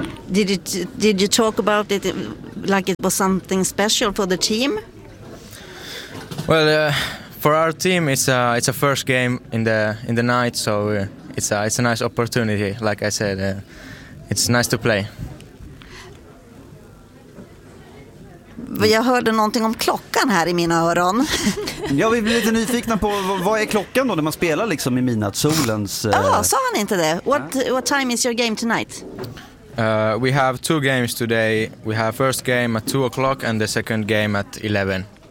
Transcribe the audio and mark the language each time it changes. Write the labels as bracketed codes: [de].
[en] Did you talk about it like it was something special for the team? Well, for our team, it's a first game in the night, so it's a nice opportunity. Like I said, it's nice to play. [sv] Jag hörde någonting om klockan här i mina öron. Ja, vi blir lite nyfikna på vad är klockan då när man spelar liksom i midnattssolens... Sa han inte det? [en] What time is your game tonight? We have two games today. We have first game at 2 o'clock and the second game at 11.